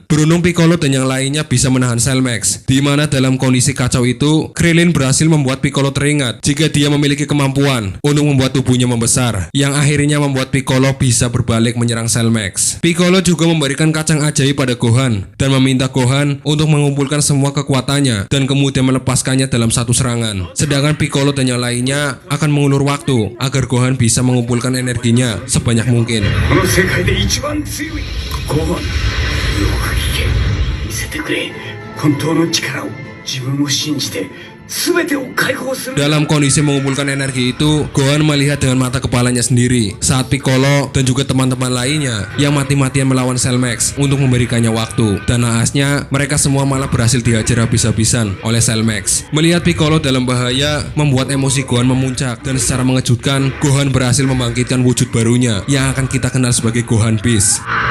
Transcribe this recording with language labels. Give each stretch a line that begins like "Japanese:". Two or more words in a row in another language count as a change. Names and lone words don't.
Indonesian: Beruntung Piccolo dan yang lainnya bisa menahan Cellmax, di mana dalam kondisi kacau itu, Krillin berhasil membuat Piccolo teringat jika dia memiliki kemampuan untuk membuat tubuhnya membesar, yang akhirnya membuat Piccolo bisa berbalik menyerang Cellmax. Piccolo juga memberikan kacang ajaib pada Gohan dan meminta Gohan untuk mengumpulkan semua kekuatannya dan kemudian melepaskannya dalam satu serangan. Sedangkan Piccolo dan yang lainnya akan mengulur waktu agar Gohan bisa mengumpulkan energinya sebanyak mungkin.
Japanese: この世界で一番強いゴーン、よく聞け、見せてくれ、本当の力を、自分を信じて全てを解放する。
Indonesian: Dalam kondisi mengumpulkan energi itu, Gohan melihat dengan mata kepalanya sendiri saat Piccolo dan juga teman-teman lainnya yang mati-matian melawan Cellmax untuk memberikannya waktu. Dan naasnya, mereka semua malah berhasil dihajar habis-habisan oleh Cellmax. Melihat Piccolo dalam bahaya membuat emosi Gohan memuncak, dan secara mengejutkan, Gohan berhasil membangkitkan wujud barunya yang akan kita kenal sebagai Gohan Beast.